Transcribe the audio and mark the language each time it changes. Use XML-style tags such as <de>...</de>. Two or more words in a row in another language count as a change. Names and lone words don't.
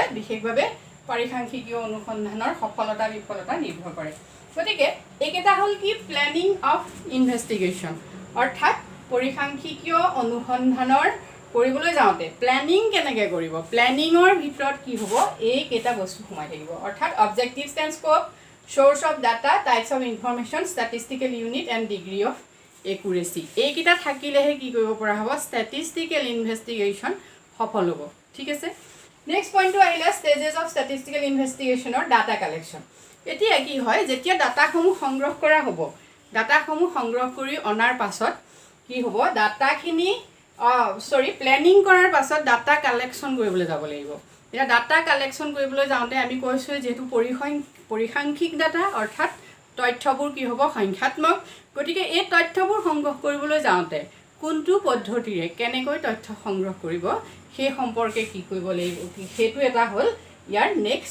<as>বিশেষভাৱে পৰিসাংখ্যিকীয় অনুসন্ধানৰ সফলতা বিফলতা নিৰ্ভৰ কৰে গতিকে এইকেইটা হ'ল কি</as> <en>planning of investigation</en> <as>অৰ্থাৎ পৰিসাংখ্যিকীয় অনুসন্ধানৰ কৰিবলৈ যাওঁতে প্লেনিং কেনেকৈ কৰিব প্লেনিঙৰ ভিতৰত কি হ'ব এইকেইটা বস্তু সোমাই থাকিব অৰ্থাৎ</as> <en>objectives and scope source of data types of information statistical unit and degree of accuracy</en> <as>এইকেইটা থাকিলেহে কি কৰিব পৰা হ'ব</as> <en>statistical investigation</en> <as>সফল হ'ব ঠিক আছে</as> <en>next point</en> <as>আহিলে</as> <en>stages of statistical investigation or data collection</en> <as>এতিয়া কি হয় যেতিয়া ডাটাসমূহ সংগ্ৰহ কৰা হ'ব ডাটাসমূহ সংগ্ৰহ কৰি অনাৰ পাছত কি হ'ব ডাটাখিনি প্লেনিং কৰাৰ পাছত</as> <en>data collection</en> <as>কৰিবলৈ যাব লাগিব এতিয়া</as> <en>data collection</en> <as>কৰিবলৈ যাওঁতে আমি কৈছোঁ যেহেতু পৰিসাংখ্যিক ডাটা অৰ্থাৎ তথ্যবোৰ কি হ'ব সংখ্যাত্মক গতিকে এই তথ্যবোৰ সংগ্ৰহ কৰিবলৈ যাওঁতে কোনটো পদ্ধতিৰে কেনেকৈ তথ্য সংগ্ৰহ কৰিব সেই সম্পৰ্কে কি কৰিব লাগিব সেইটো এটা হ'ল ইয়াৰ নেক্সট</as>